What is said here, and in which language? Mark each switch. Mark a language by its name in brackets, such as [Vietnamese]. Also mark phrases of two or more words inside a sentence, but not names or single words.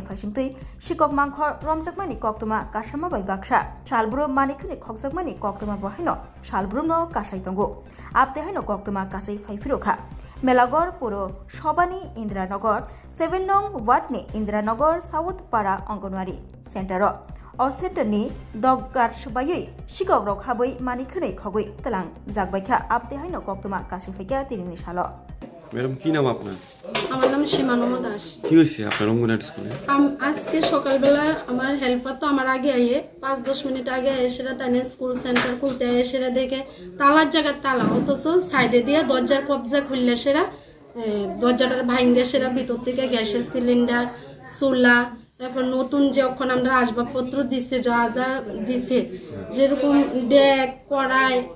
[Bodo] फाइसिंथै शिকক मांखर रमजाकमानि कक्तमा कासामा बाय बाक्सा सालब्रुम मानिखनि खगजाकमानि कक्तमा बहायनो सालब्रुमनो कासाय तंगो आपते हायनो कक्तमा कासाय फाइफिरोखा मेलागर पुरो सबानि इन्दिरानगर 7 नং वार्डनि इन्दिरानगर साउथ पाड़ा अंगनवाड़ी सेंटर अ सेंटरनि दगार सुबायै शिকক रक हाबै मानिखनै खगै तलां जाकबायखा आपते हायनो कक्तमा कासाय फाइका तिनिनि साल [Bangla] ম্যাডাম কী নাম আপনা? আমার নাম সীমানম দাস। কি হইছে আপনার অঙ্গনওয়াড়ি স্কুলে? আজকে সকালবেলা আমার হেল্পার তো আমার আগে আইয়ে 5-10 মিনিট আগে এসেরা তানে স্কুল সেন্টার খুলতে এসেরা দেখে তালার জায়গা তালা অথচ সাইডে দিয়ে দরজার কবজা খুললে সেরা দরজাটার ভাঙে সেরা ভিতর থেকে গ্যাসের সিলিন্ডার চুলা তারপর নতুন যে ওখানে আমরা আসবাবপত্র দিচ্ছে যা যা দিচ্ছে যেরকম ডেক কড়াই